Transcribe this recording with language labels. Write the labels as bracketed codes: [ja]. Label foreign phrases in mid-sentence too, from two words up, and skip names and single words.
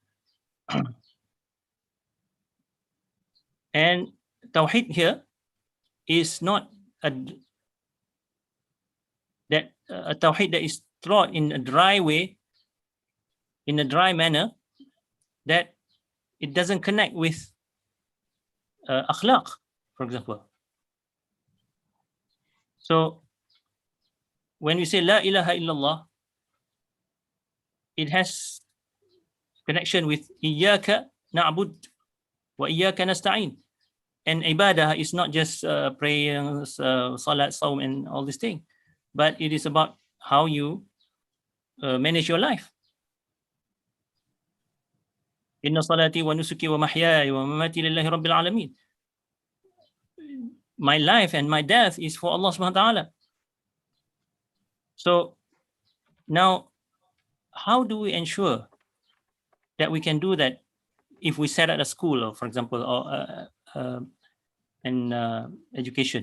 [en] And Tawheed here is not a Tawheed that is taught in a dry way, in a dry manner, that it doesn't connect with akhlaq, for example. So when we say [ar] لا إله إلا الله, [en] it has connection with [ar] إياك نعبد وإياك نستعين. [en] And ibadah is not just praying, [ar] صلاة، صوم, [en] and all these things, but it is about how you manage your life. [ar] إن صلاتي ونسكي ومحياي ومماتي لله رب العالمين. [en] My life and my death is for Allah [ar] سبحانه وتعالى. [en] So now, how do we ensure that we can do that if we set at a school, or for example, or education?